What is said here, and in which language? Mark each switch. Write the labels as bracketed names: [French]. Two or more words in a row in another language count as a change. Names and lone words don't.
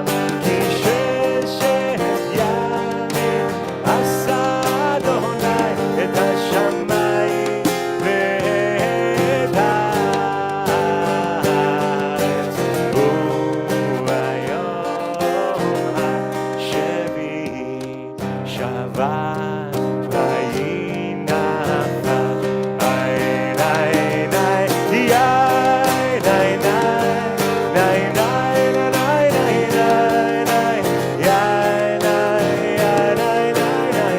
[Hebrew] כי ששת ימים עשה אדוני את השמיים ואת הארץ וביום השביעי שבת ויהי נחת. איי ניי ניי יאי ניי ניי ניי ניי ניי ניי ניי יאי ניי יאי ניי ניי